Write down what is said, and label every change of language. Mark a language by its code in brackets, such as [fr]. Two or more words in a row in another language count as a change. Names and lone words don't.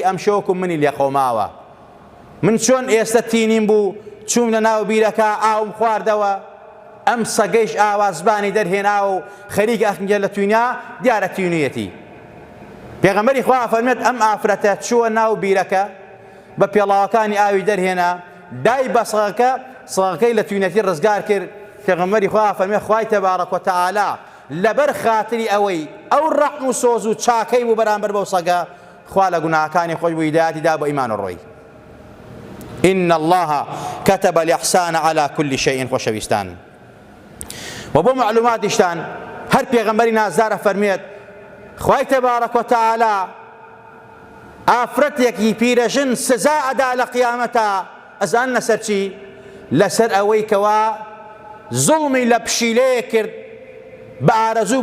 [ckb] ئەم شەوەکم منی لێ خۆماوە من چۆن ئێستا تینیم بوو چوم لە ناو بیرەکە ئاوم خواردەوە ئەم سەگەیش ئاوا زبانی دەرهێنا و خەریک ئەخنگە لە تونیا دیارە تینویەتی پێغەمبەری خوا فەرمێت ئەم ئافرەتە چووە ناو بیرەکە بە پێڵاوەکانی ئاوی دەرهێنا دای بە سەگەکەی لە توینەتی ڕزگار کرد پێغەمبەری خوا فەرمێت خوای [ar] تەبارەک وتەعالا [ckb] لەبەر خاتری ئەوەی ئەو ڕەحم و سۆز و چاکەی بوو بەرامبەر بەو سەگە خوا لە گوناهەکانی خۆی بوو هیدایەتی دا بە ئیمان و ڕۆی [ar] إن الله كتب الإحسان على كل شيء [ckb] خۆشەویستان و بۆ معلوماتیشتان هەر پێغەمبەری نازدارە فەرمێت خوای [ar] تەبارەک وتەعالا [ckb] ئافرەتێکی پیرەژن سزا ئەدا لە قیامەتە ئەزان لەسەر چی لەسەر ئەوەی کەوا زوڵمی لە پشیلەیە کرد بە ئارەزوو